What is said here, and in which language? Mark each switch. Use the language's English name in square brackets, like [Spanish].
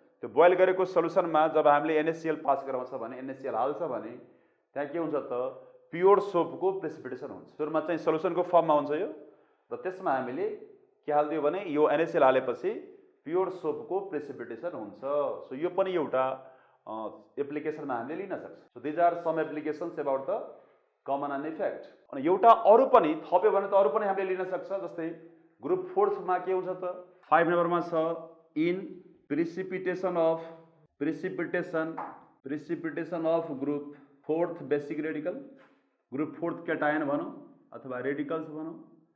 [Nepali] त्यो बोइल गरेको सल्युसनमा जब हामीले NaCl पास गराउँछ भने NaCl हाल्छ भने त्यहाँ के हुन्छ त? प्योर सोपको प्रेसिपिटेसन हुन्छ। सुरुमा चाहिँ सल्युसनको फर्ममा हुन्छ यो, र त्यसमा हामीले के हाल्दियो भने यो NaCl हालेपछि प्योर सोपको प्रेसिपिटेसन हुन्छ। सो यो पनि एउटा एप्लिकेसनमा हामीले लिन सक्छ। [English] So these are some applications about the common ion effect. [Nepali] अनि एउटा अरू पनि थप्यो भने त अरू पनि हामीले लिन सक्छ। जस्तै ग्रुप 4th मा के हुन्छ त? 5 नम्बरमा छ [English] in precipitation of group 4th basic radical, [Nepali] group 4th cation भनौँ अथवा रेडिकल्स भनौँ।